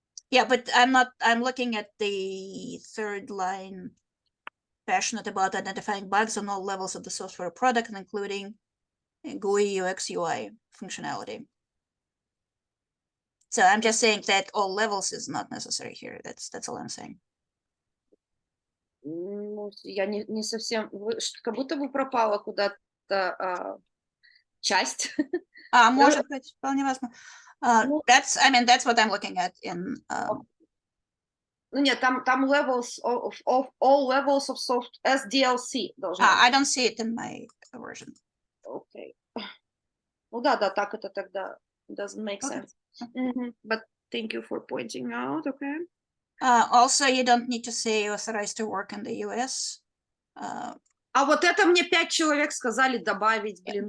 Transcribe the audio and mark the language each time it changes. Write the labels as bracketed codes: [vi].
[en] Yeah, but I'm looking at the third line. Passionate about identifying bugs on all levels of the software product, including GUI, UX, UI functionality. So I'm just saying that all levels is not necessary here. That's all I'm saying. [ru] Ну, я не совсем... Как будто бы пропала куда-то часть. Может быть, вполне возможно. [en] That's what I'm looking at in. [ru] Ну нет, там [en] levels of all levels of soft SDLC [ru] должно быть. [en] I don't see it in my version. [ru] Окей. Ну да, так это тогда [en] doesn't make sense. But thank you for pointing out, okay. Also, you don't need to say authorized to work in the US. [ru] А вот это мне 5 человек сказали добавить, блин.